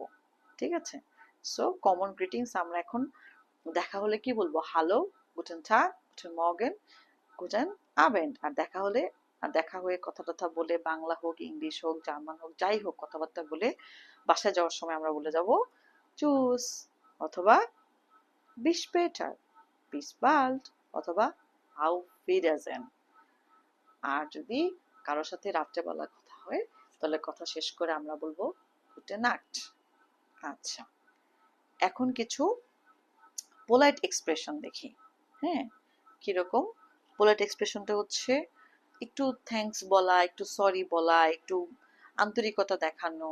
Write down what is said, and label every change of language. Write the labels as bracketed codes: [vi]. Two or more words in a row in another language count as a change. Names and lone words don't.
[bn] ঠিক আছে, সো [en] common greetings [bn] আমরা এখন দেখা হলে কি বলবো? [de] Hallo, guten Tag, guten Morgen, guten Abend. [bn] আর দেখা হলে, আর দেখা হয়ে কথা টথা বলে, বাংলা হোক, ইংলিশ হোক, জার্মান হোক, যাই হোক, কথাবার্তা বলে বাসায় যাওয়ার সময় আমরা বলে যাব চুস, অথবা [de] bis später, bis bald, [bn] অথবা [de] auf Wiedersehen। [bn] আর যদি কারোর সাথে রাত্রেবেলা কথা হয় তাহলে কথা শেষ করে আমরা বলবো [de] gute Nacht। [bn] আচ্ছা, এখন কিছু [en] polite expression [bn] দেখি। হ্যাঁ, কিরকম? পোলাইট এক্সপ্রেশনটা হচ্ছে একটু থ্যাঙ্কস বলা, একটু সরি বলা, একটু আন্তরিকতা দেখানো।